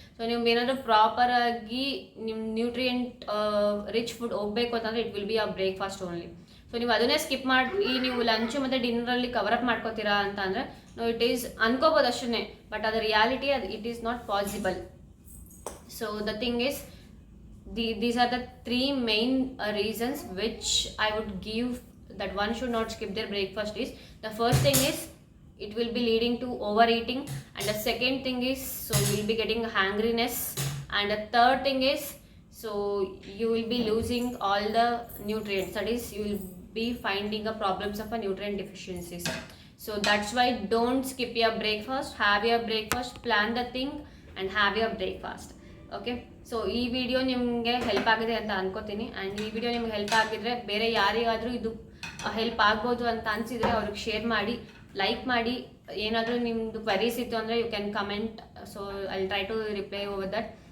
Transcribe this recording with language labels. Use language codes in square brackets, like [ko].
[kn] So ನೀವು ಏನಾದರೂ ಪ್ರಾಪರಾಗಿ ನಿಮ್ಮ ನ್ಯೂಟ್ರಿಯೆಂಟ್ ರಿಚ್ ಫುಡ್ ಹೋಗಬೇಕು ಅಂತಂದರೆ [en] It will be a breakfast only. [kn] So ನೀವು ಅದನ್ನೇ ಸ್ಕಿಪ್ ಮಾಡಿ ನೀವು ಲಂಚು ಮತ್ತು ಡಿನ್ನರಲ್ಲಿ ಕವರಪ್ ಮಾಡ್ಕೋತೀರಾ ಅಂತ ಅಂದರೆ ನೋ, ಇಟ್ ಈಸ್ ಅನ್ಕೋಬೋದು ಅಷ್ಟೇ, ಬಟ್ ಅದು reality [en] It is not possible. So the thing is these are the three main reasons which I would give that one should not skip their breakfast is, the first thing is it will be leading to overeating, and the second thing is so you will be getting hungriness, and the third thing is so you will be losing all the nutrients, that is you will be finding a problems of a nutrient deficiencies. So that's why don't skip your breakfast, have your breakfast, plan the thing and have your breakfast. [kn] Okay, so ಈ video ನಿಮಗೆ help ಆಗಿದೆ ಅಂತ ಅನ್ಕೋತೀನಿ. And ಈ video ನಿಮ್ಗೆ help ಆಗಿದ್ರೆ ಬೇರೆ ಯಾರಿಗಾದರೂ ಇದು ಹೆಲ್ಪ್ ಆಗ್ಬೋದು ಅಂತ ಅನಿಸಿದರೆ ಅವ್ರಿಗೆ ಶೇರ್ ಮಾಡಿ, ಲೈಕ್ ಮಾಡಿ. ಏನಾದರೂ ನಿಮ್ಮದು ಕ್ವೆರೀಸ್ ಇತ್ತು ಅಂದರೆ [en] You can comment, so I try to reply over that.